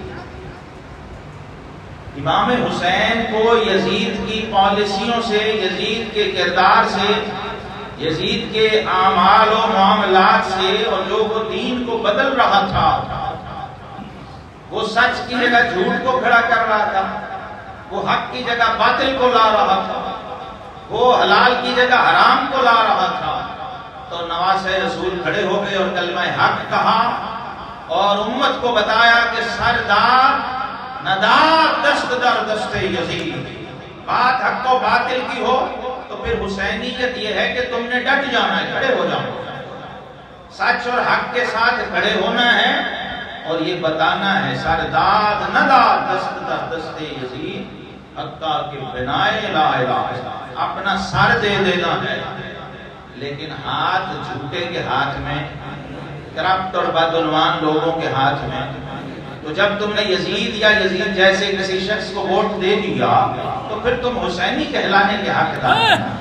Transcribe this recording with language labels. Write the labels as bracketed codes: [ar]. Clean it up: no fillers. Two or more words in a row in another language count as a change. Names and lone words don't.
[ur] امام حسین کو یزید کی پالیسیوں سے، یزید کے کردار سے، یزید کے اعمال و معاملات سے، اور جو وہ دین کو بدل رہا تھا، وہ سچ کی جگہ جھوٹ کو کھڑا کر رہا تھا، وہ حق کی جگہ باطل کو لا رہا تھا، وہ حلال کی جگہ حرام کو لا رہا تھا، تو نواسۂ رسول کھڑے ہو گئے اور کلمہ حق کہا اور امت کو بتایا کہ [fa] سردار ندار دست در دست یزید، [ur] بات حق و باطل کی ہو تو پھر حسینیت یہ ہے کہ تم نے ڈٹ جانا ہے، کھڑے ہو جاؤ، سچ اور حق کے ساتھ کھڑے ہونا ہے اور یہ بتانا ہے [fa] سردار ندار دست در دست یزید، حقا کے بنائے لا الہ، [ur] اپنا سر دے دینا ہے، لیکن ہاتھ جھوٹے کے ہاتھ میں، کرپٹ اور بدعنوان لوگوں کے ہاتھ میں۔ تو جب تم نے یزید یا یزید جیسے کسی شخص کو ووٹ دے دیا تو پھر تم حسینی کہلانے کے حقدار ہیں۔